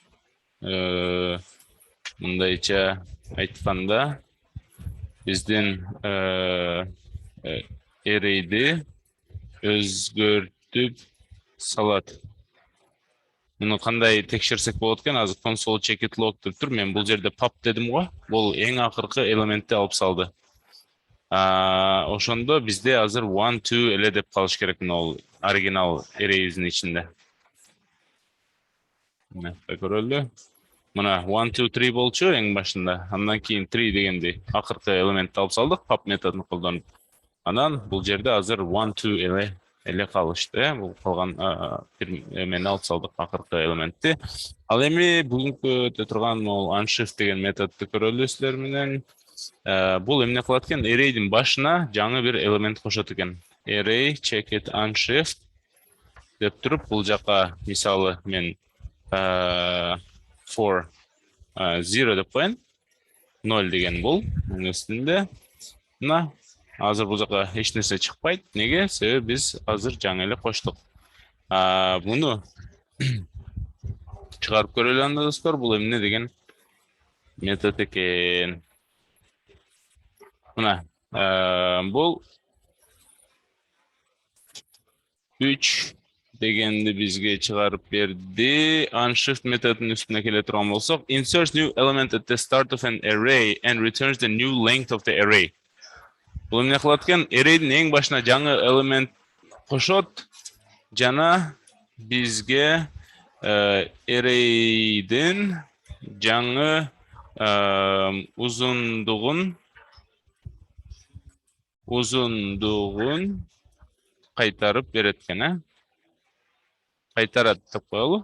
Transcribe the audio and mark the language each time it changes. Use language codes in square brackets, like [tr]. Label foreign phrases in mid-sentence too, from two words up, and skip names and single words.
[ky] Мындайча айтканда, биздин array'ди өзгөртүп салат. Муну кандай текшерсек болот экен? Азыр [en] console check it log [ky] деп тур. Мен бул жерде pop дедим го. Бул эң акыркы элементти алып салды. Ошондо бизде азыр 1, 2 эле деп калыш керек мына оригинал array'дин ичинде. Мына көрөлү. Мына 1, 2, 3 болчу эң башында. Андан кийин 3 дегенди акыркы элементти алып салдык, pop методун колдонуп. Анан бул жерде азыр 1, 2 эле калышты. Бул калган эмени алып салдык, акыркы элементти. Ал эми бүгүнкү турган могул unshift деген методду көрөлү силер менен. Бул эмне кылат экен? Array'дин башына жаңы бир элемент кошот экен. [en] Array check it unshift [ky] деп туруп, бул жака мисалы мен 4, 0 деп коеюн. 0 деген бул үстүндө. Мына азыр бул жака эч нерсе чыкпайт. Неге? Себеби биз азыр жаңы эле коштук. Муну чыгарып көрөлү анда достор. Бул эмне деген метод экен. Мына бул 3 дегенди бизге чыгарып берди. Unshift методунун үстүнө келе турган болсок, [en] inserts new element at the start of an array and returns the new length of the array. [ky] Бул эмне кылат экен? Array'дин эң башына жаңы элемент кошот, жана бизге array'дин жаңы узундугун кайтарып берет экен, кайтарат деп коелу.